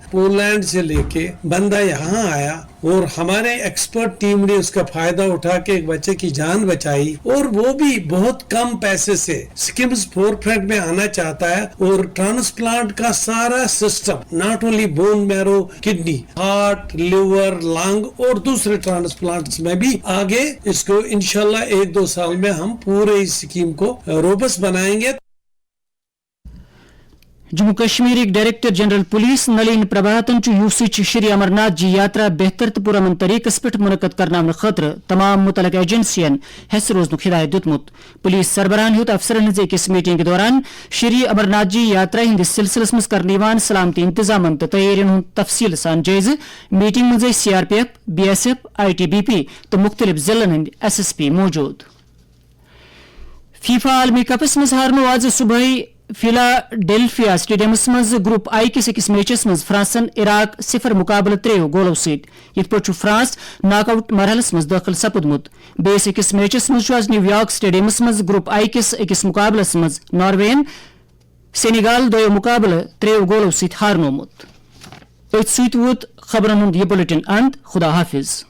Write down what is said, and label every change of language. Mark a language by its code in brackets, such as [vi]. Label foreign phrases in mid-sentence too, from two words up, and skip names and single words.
[hi] पोलैंड से लेके बंदा यहाँ आया और हमारे एक्सपर्ट टीम ने उसका फायदा उठा के एक बच्चे की जान बचाई और वो भी बहुत कम पैसे से सिक्किम फोरफ्रंट में आना चाहता है और ट्रांसप्लांट का सारा सिस्टम [en] not only bone marrow kidney heart liver lung [hi] और दूसरे ट्रांसप्लांट्स में भी आगे इसको इंशाल्लाह 1-2 साल में हम पूरे इस स्कीम को रोबस्ट बनाएंगे। [ks] जम्मू कश्मीर डायरेक्टर जनरल पुलिस नलीन प्रभातन यूसी श्री अमरनाथ जी यात्रा बेहतर तो पुरमन तरीकस पे मुनक़द करने खतर तमाम मुतलक एजेंसियन हेस रोजनुक हिदायत दितमुत। पुलिस सरबराहन युत अफसरन अकिस मीटिंग के दौरान श्री अमरनाथ जी यात्रा हंदिस सिलसिलस मज करने सलामती इंतजाम तो तैयारियन हुंद तफसील सान जायज। मीटिंग मज CRPF BSF ITBP तो मुख्तलिफ जिलन हंद SSP मौजूद। फीफा आलमी कपस मज हारनो आज सुबह फिलाडेल्फिया स्टेडियमस मज ग्रुप I किस अकिस मैचस मज फ्रांसन इराक 0 मुकाबले 3 गोलों सत ये फ्रांस नॉकआउट मरहलस मज दाखिल सपुदमुत। बेस अकिस मैचस मज न्यूयॉर्क स्टेडियमस मज ग्रुप I किस अकिस मुकाबलस मज नॉर्वेन सेनेगाल 2 मुकाबले 3 गोलों सत हारनोमुत। أتھ سۭتۍ ووت خبرن ہُنٛد یہِ بُلٹن اند. خدا حافظ.